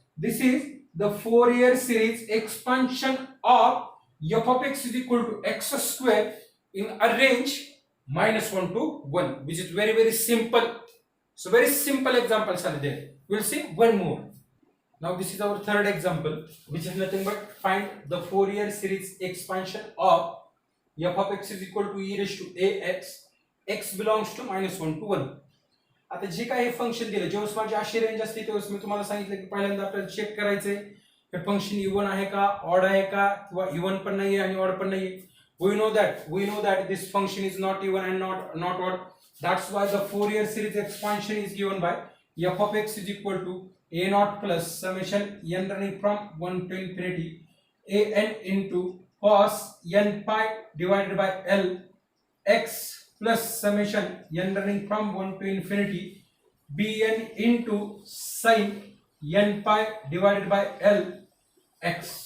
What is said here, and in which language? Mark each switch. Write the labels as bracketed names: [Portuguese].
[English] This is the Fourier series expansion of f of x is equal to x square in a range minus 1 to 1, which is very very simple. So very simple examples are there. We'll see one more. Now this is our third example, which is nothing but find the Fourier series expansion of f of x is equal to e raised to ax, x belongs to -1 to 1. [Marathi] आता जे काही function दिलं, जेव्हा माझी अशी range असते तेव्हा मी तुम्हाला सांगितलं की पहिल्यांदा आपल्याला चेक करायचंय हे फंक्शन इवन आहे का, ऑड आहे का, किंवा इवन पण नाहीये आणि ऑड पण नाहीये. [English] we know that this function is not even and not odd. That's why the Fourier series expansion is given by f of x is equal to a naught plus summation n running from 1 to infinity a n into cos n pi divided by l x plus summation n running from 1 to infinity bn into sin n pi divided by l x.